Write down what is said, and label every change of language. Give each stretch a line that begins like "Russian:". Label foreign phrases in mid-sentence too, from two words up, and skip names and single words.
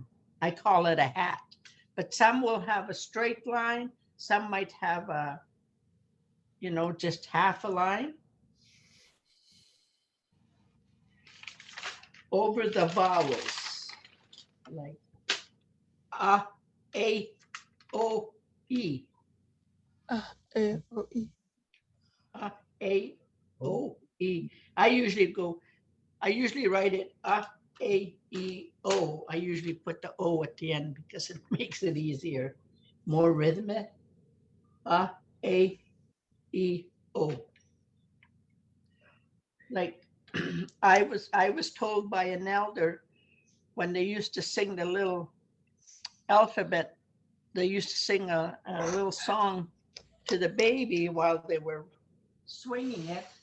English: I call it a hat, but some will have a straight line. Some might have a, you know, just half a line. Over the vowels, like a, o, e. E, O, I. A, O, E. I usually write it A, E, O. I usually put the O at the end because it makes it easier, more rhythmic. A, E, O. Like I was told by an elder when they used to sing the little alphabet, they used to sing a little song to the baby while they were swinging it.